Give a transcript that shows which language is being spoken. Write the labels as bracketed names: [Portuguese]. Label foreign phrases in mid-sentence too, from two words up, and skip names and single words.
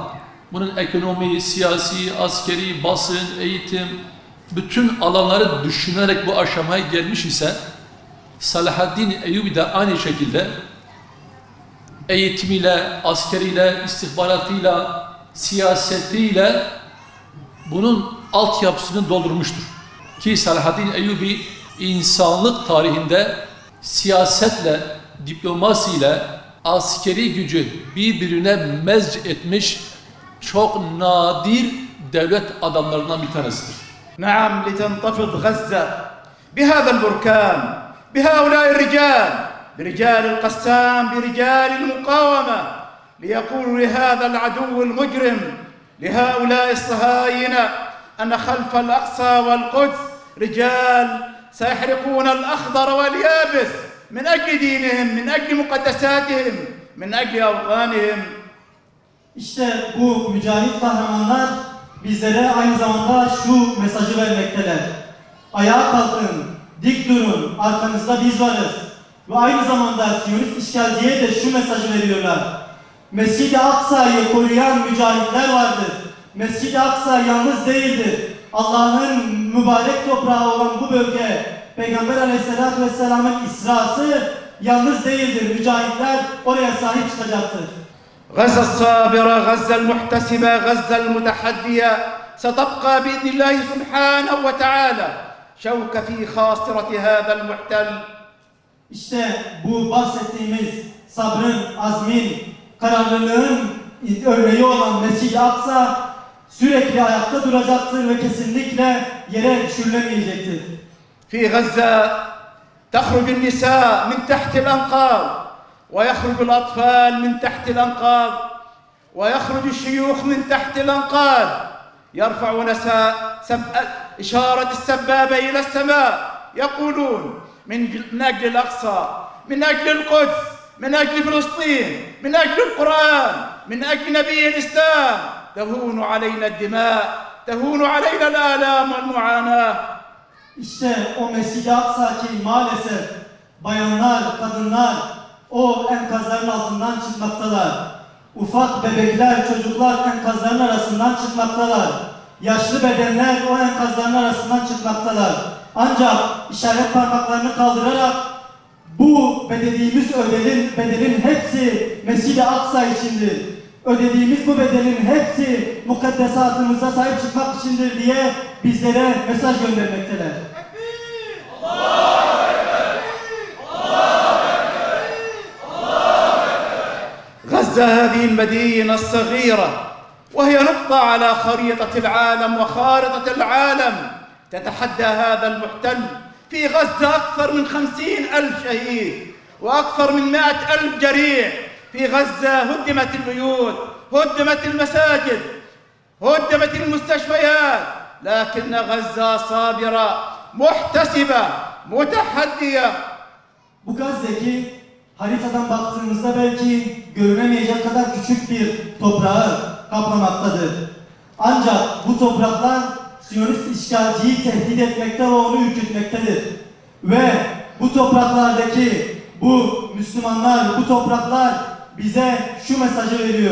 [Turkish] Bunun ekonomi, siyasi, askeri, basın, eğitim, bütün alanları düşünerek bu aşamaya gelmiş ise Salahaddin Eyyubi de aynı şekilde eğitimiyle, askeriyle, istihbaratıyla, siyasetiyle bunun altyapısını doldurmuştur. Ki Salahaddin Eyyubi insanlık tarihinde siyasetle, diplomasiyle, askeri gücü birbirine mezc etmiş çok nadir devlet adamlarından bir tanesidir. [Arabic] نعم لتنتفض غزة بهذا البركان بهؤلاء الرجال برجال القسام برجال المقاومة ليقولوا لهذا العدو المجرم لهؤلاء الصهاينة أن خلف الأقصى والقدس رجال سيحرقون الأخضر واليابس من أجل دينهم من أجل مقدساتهم من أجل أوطانهم. [Turkish] İşte bu mücahit kahramanlar bizlere aynı zamanda şu mesajı vermekteler. Ayağa kalkın, dik durun, arkanızda biz varız. Ve aynı zamanda Siyonist işgalciye de şu mesajı veriyorlar. Mescid-i Aksa'yı koruyan mücahitler vardır. Mescid-i Aksa yalnız değildir. Allah'ın mübarek toprağı olan bu bölge, Peygamber Aleyhisselatü Vesselam'ın İsrası yalnız değildir. Mücahitler oraya sahip çıkacaktır. [Arabic] غزة الصابرة غزة المحتسبة غزة المتحدية ستبقى بإذن الله سبحانه وتعالى شوك في خاصرة هذا المحتل. [Turkish] İşte bu bahsettiğimiz sabrın, azmin, kararlılığın örneği olan Mescid-i Aksa sürekli ayakta duracaktır ve kesinlikle yere düşürülemeyecektir. [Arabic] في غزة تخرج النساء من تحت الأنقاض ويخرج الأطفال من تحت الأنقاض ويخرج الشيوخ من تحت الأنقاض يرفعون إشارة السبابة إلى السماء يقولون من أجل الأقصى، من أجل القدس، من أجل فلسطين، من أجل القرآن، من أجل نبي الإسلام تهون علينا الدماء، تهون علينا الآلام والمعاناة. [Turkish] İşte o Mescid-i Aksa ki maalesef bayanlar, kadınlar o enkazların altından çıkmaktalar. Ufak bebekler, çocuklar enkazların arasından çıkmaktalar. Yaşlı bedenler o enkazların arasından çıkmaktalar. Ancak işaret parmaklarını kaldırarak bu ödediğimiz bedelin hepsi Mescid-i Aksa içindir. Ödediğimiz bu bedelin hepsi mukaddesatımıza sahip çıkmak içindir diye bizlere mesaj göndermekteler. [Arabic] غزة هذه المدينة الصغيرة وهي نقطة على خريطة العالم وخارطة العالم تتحدى هذا المحتل. في غزة أكثر من 50,000 شهيد وأكثر من 100,000 جريح. في غزة هدمت البيوت، هدمت المساجد، هدمت المستشفيات، لكن غزة صابرة محتسبة متحدية. [Turkish] Bu Gazze'ki haritadan baktığımızda belki görünemeyecek kadar küçük bir toprağı kaplamaktadır. Ancak bu topraklar Siyonist işgalciyi tehdit etmekte ve onu ürkütmektedir. Ve bu topraklardaki bu Müslümanlar, bu topraklar bize şu mesajı veriyor.